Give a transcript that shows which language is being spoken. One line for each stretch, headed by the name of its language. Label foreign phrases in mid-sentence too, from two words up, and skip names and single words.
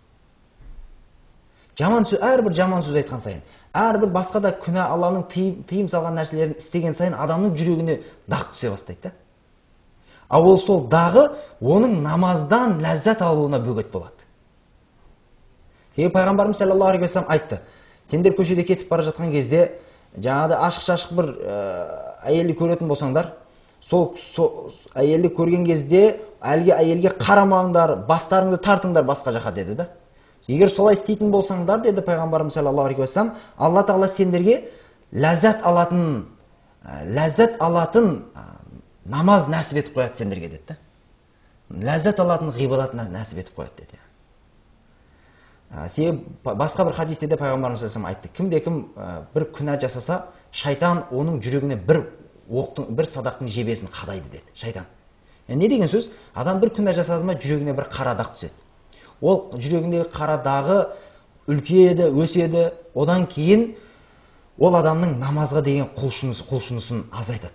Kazakh: Әрбір жаман сөз айтқан сайын, әрбір басқа да күнә, Алланың тыйым салған нәрселерін істеген сайын адамның жүрегіне дақ түсе бастайды. Ол сол дағы оның намаздан ләззат алуына бөгет болады. Пайғамбарымыз
Arabic: صلى الله عليه وسلم
Kazakh: айтты: "Сендер көшеде кетіп бара жатқан кезде, жаңағыдай ашық-шашық бір әйелді көретін болсаңдар, сол әйелді көрген кезде әлгі әйелге қарамаңдар, бастарыңды тартыңдар басқа жаққа" деді да. Егер солай істейтін болсаңдар, деді пайғамбарымыз
Arabic: صلى الله عليه وسلم,
Kazakh: Алла тағала сендерге ләззат алатын намаз нәсіп етіп қояды сендерге, деді. Ләззат алатын ғибадат нәсіп етіп қояды, деді. Басқа бір хадисте де пайғамбарымыз
Arabic: صلى الله عليه وسلم
Kazakh: айтты: "Кімде-кім бір күнә жасаса, шайтан оның жүрегіне бір садақтың жебесін қадайды" деді. Шайтан. Не деген сөз? Адам бір күнә жасады ма, жүрегіне бір қара дақ түседі. Ол жүрегіндегі қара дағы үлкейеді, өседі. Одан кейін ол адамның намазға деген құлшынысын азайтады.